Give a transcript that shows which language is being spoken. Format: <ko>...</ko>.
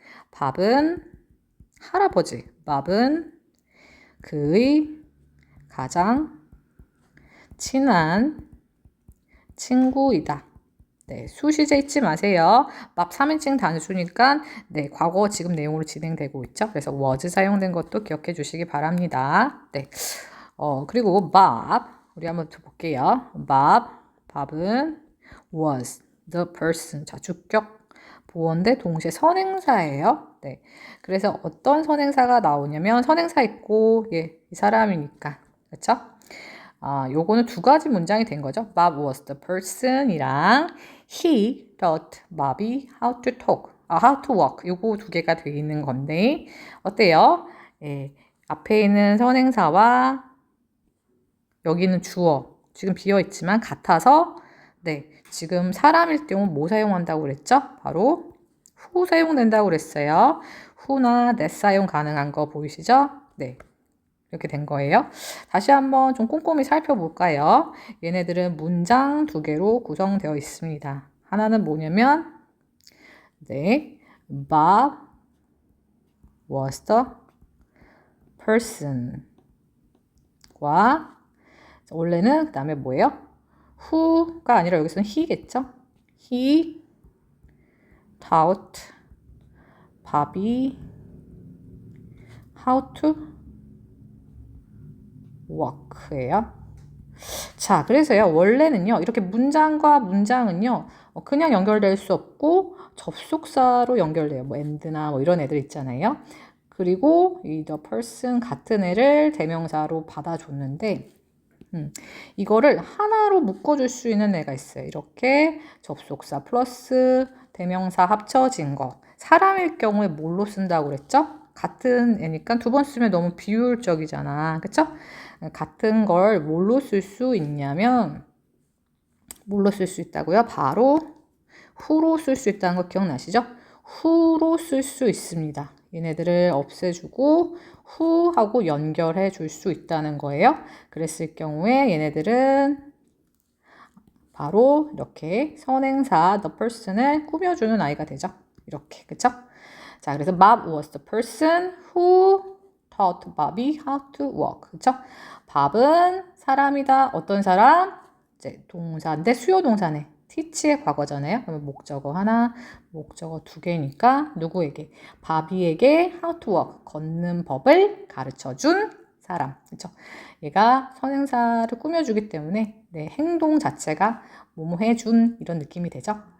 <ko>밥은 할아버지. 밥은 그의 가장 친한 친구이다. 네, 수시제 잊지 마세요. 밥 3인칭 단수니까 네, 과거 지금 내용으로 진행되고 있죠. 그래서 was 사용된 것도 기억해 주시기 바랍니다. 네. 그리고 Bob 우리 한번 볼게요.</ko> <en>밥은 was the person.</en> <ko>자, 주격 보어인데 동시에 선행사예요. 네. 그래서 어떤 선행사가 나오냐면 선행사 있고 이 사람이니까. 그렇죠? 요거는 2가지 문장이 된 거죠.</ko> <en>Bob was the person이랑 he taught Bobby how to talk. how to walk.</en> <ko>요거 2개가 되어 있는 건데 어때요? 예, 앞에 있는 선행사와 여기는 주어. 지금 비어 있지만 같아서 네, 지금 사람일 경우 뭐 사용한다고 그랬죠? 바로 who 사용된다고 그랬어요. who나 that 사용 가능한 거 보이시죠? 네. 이렇게 된 거예요. 다시 한번 좀 꼼꼼히 살펴볼까요? 얘네들은 문장 두 개로 구성되어 있습니다. 하나는 뭐냐면, 네,</ko> <en>Bob was the person.</en> <ko>과, 원래는 그 다음에 뭐예요? who가 아니라 여기서는 he겠죠?</ko> <en>He taught Bobby how to walk예요.</en> <ko>자, 그래서요, 원래는요, 이렇게 문장과 문장은요, 그냥 연결될 수 없고, 접속사로 연결돼요. 뭐, and나 뭐 이런 애들 있잖아요. 그리고 이 the person 같은 애를 대명사로 받아줬는데, 이거를 하나로 묶어줄 수 있는 애가 있어요. 이렇게 접속사 플러스 대명사 합쳐진 거. 사람일 경우에 뭘로 쓴다고 그랬죠? 같은 애니까 두 번 쓰면 너무 비효율적이잖아. 그쵸? 같은 걸 뭘로 쓸 수 있냐면, 뭘로 쓸 수 있다고요? 바로 who로 쓸 수 있다는 거 기억나시죠? who로 쓸 수 있습니다. 얘네들을 없애주고 who하고 연결해 줄 수 있다는 거예요. 그랬을 경우에 얘네들은 바로 이렇게 선행사 the person을 꾸며주는 아이가 되죠. 이렇게, 그쵸? 자, 그래서</ko> <en>Bob was the person who taught Bobby how to walk.</en> <ko>그쵸? 밥은 사람이다. 어떤 사람? 이제 동사인데 수요 동사네. teach의 과거잖아요. 그러면 목적어 하나, 목적어 두 개니까 누구에게? 바비에게</ko> <en>how to walk,</en> <ko>걷는 법을 가르쳐준 사람. 그렇죠? 얘가 선행사를 꾸며주기 때문에 네, 행동 자체가 뭐뭐 해준 이런 느낌이 되죠.</ko>